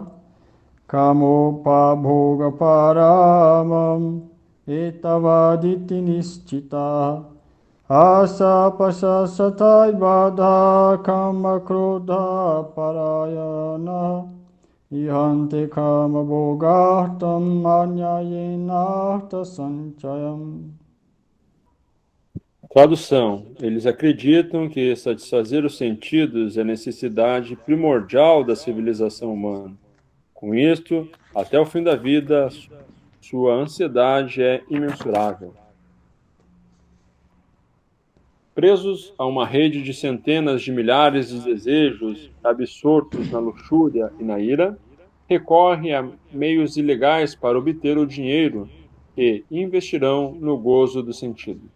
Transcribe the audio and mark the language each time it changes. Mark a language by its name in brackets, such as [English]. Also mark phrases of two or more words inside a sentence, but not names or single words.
[Sanskrit] kamopa bhoga paramam etavaditi nischita asa pasasatai badha kama krodha parayana ihante kama bhogartam anyayenarta sanchayam. [Portuguese] Tradução: eles acreditam que satisfazer os sentidos é a necessidade primordial da civilização humana. Com isto, até o fim da vida, sua ansiedade é imensurável. Presos a uma rede de centenas de milhares de desejos, absortos na luxúria e na ira, recorrem a meios ilegais para obter o dinheiro que investirão no gozo dos sentidos.